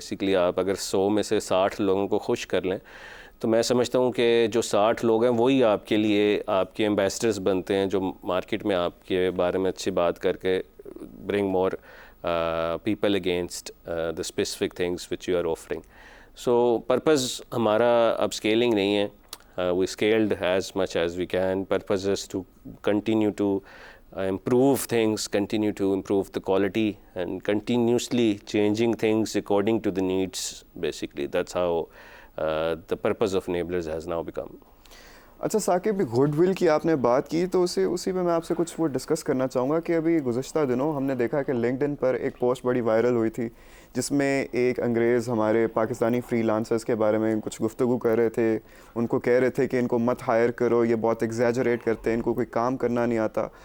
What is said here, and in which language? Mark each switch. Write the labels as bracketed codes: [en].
[ur] Basically آپ اگر 100 میں سے 60 لوگوں کو خوش کر لیں تو میں سمجھتا ہوں کہ جو 60 لوگ ہیں وہی آپ کے لیے آپ کے ایمبیسڈرز بنتے ہیں, جو مارکیٹ میں آپ کے بارے میں اچھی بات کر کے bring more people against the specific things which you are offering. [en] So purpose ہمارا اب scaling نہیں ہے, we scaled as much as we can. Purpose is to continue to improve things, continue to improve the quality and continuously changing things according to the needs. Basically that's how the purpose of Enablers has now become. [ur] اچھا Saqib, good will کی آپ نے بات کی تو اسی پہ میں آپ سے کچھ وہ ڈسکس کرنا چاہوں گا کہ ابھی گزشتہ دنوں ہم نے دیکھا کہ لنکڈ ان پر ایک پوسٹ بڑی وائرل ہوئی تھی جس میں ایک انگریز ہمارے پاکستانی فری لانسرز کے بارے میں کچھ گفتگو کر رہے تھے. ان کو کہہ رہے تھے کہ ان کو مت ہائر کرو, یہ بہت ایگزیجریٹ کرتے ہیں, ان کو کوئی کام کرنا نہیں آتا.